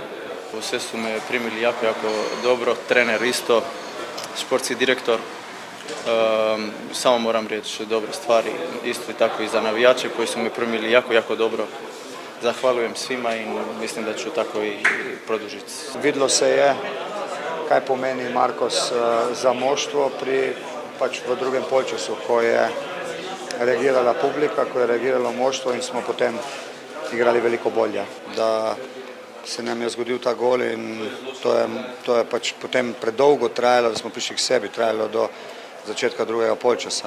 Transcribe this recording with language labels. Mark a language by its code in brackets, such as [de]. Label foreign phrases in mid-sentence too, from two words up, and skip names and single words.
[hr] Sve su me primili jako dobro, trener isto, športski direktor. Samo moram reći dobre stvari, isto tako i za navijače koji su me primili jako dobro. Zahvaljujem svima in mislim da ću tako i produžiti. [sl] Videlo se je, kaj pomeni Markos za moštvo v drugem polčasu, ko je reagirala publika, ko je reagiralo moštvo in smo potem igrali veliko bolje. Da se nam je zgodil ta gol in to je pač potem predolgo trajalo, da smo prišli k sebi, trajalo do začetka drugega polčasa.